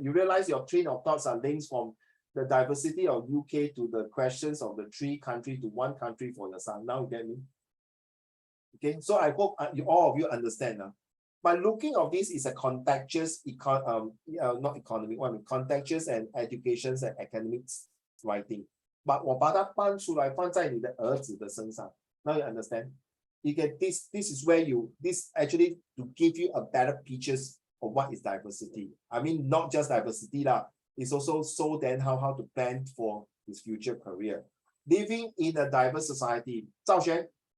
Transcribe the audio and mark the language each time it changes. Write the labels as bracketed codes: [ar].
[en] You realize your train of thoughts are links from the diversity of UK to the questions of the 3 countries to 1 country for your son. Now you get me? Okay, so I hope all of you understand now. But looking of this is a contextuous not economic one, contextuous and educations and academics writing. [zh] But 我把它搬出来放在你的儿子的身上。 [en] Now you understand? You get this is where this actually to give you a better pictures of what is diversity. I mean, not just diversity lah. It's also so then how to plan for his future career. Living in a diverse society. 赵璇.